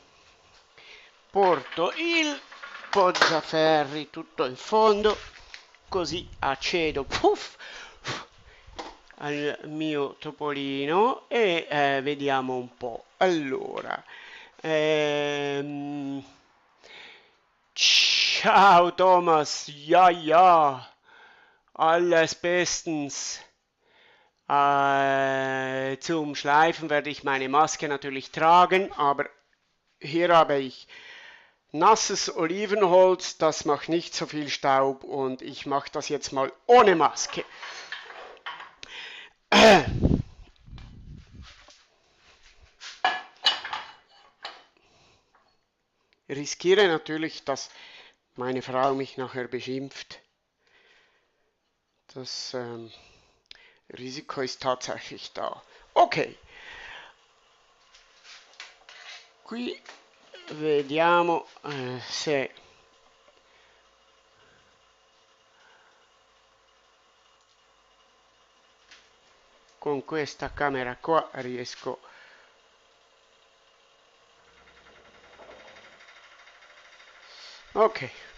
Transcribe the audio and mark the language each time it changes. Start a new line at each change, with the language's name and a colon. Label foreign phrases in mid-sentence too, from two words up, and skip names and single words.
Italian: Porto il poggiaferri tutto in fondo, così accedo puff, al mio topolino e vediamo un po'. Allora, ehm, ciao
German: Thomas, ja ja, alles bestens. Zum Schleifen werde ich meine Maske natürlich tragen, aber hier habe ich nasses Olivenholz, das macht nicht so viel Staub und ich mache das jetzt mal ohne Maske. Riskiere natürlich, dass meine Frau mich nachher beschimpft. Das Risiko ist tatsächlich da.
Italian: Ok, qui vediamo se con questa camera qua riesco ok.